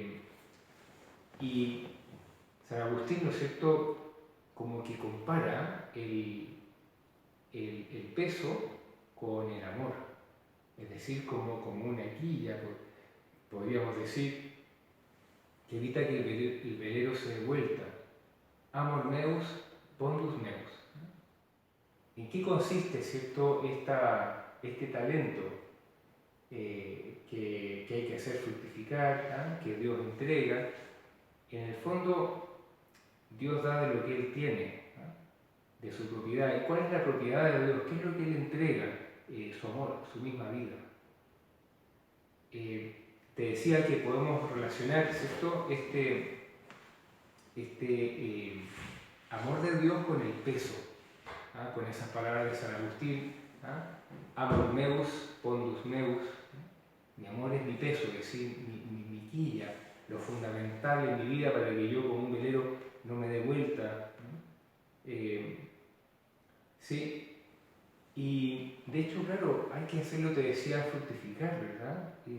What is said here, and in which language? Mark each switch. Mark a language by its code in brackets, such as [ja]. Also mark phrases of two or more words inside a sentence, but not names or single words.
[es] Y San Agustín, ¿no es cierto?, como que compara el peso con el amor, es decir, como una quilla, podríamos decir, que evita que el velero se dé vuelta. [la] Amor meus, pondus meus. [es] ¿En qué consiste, cierto, este talento que hay que hacer fructificar, que Dios entrega? En el fondo, Dios da de lo que Él tiene, de su propiedad. ¿Y cuál es la propiedad de Dios? ¿Qué es lo que Él entrega? Su amor, su misma vida. Te decía que podemos relacionar, ¿cierto?, amor de Dios con el peso, con esas palabras de San Agustín, [la] amor meus, pondus meus, [es] mi amor es mi peso, es decir, mi quilla, lo fundamental en mi vida para que yo como un velero no me dé vuelta, ¿no? Sí, y de hecho, claro, hay que hacerlo, te decía, fructificar, ¿verdad?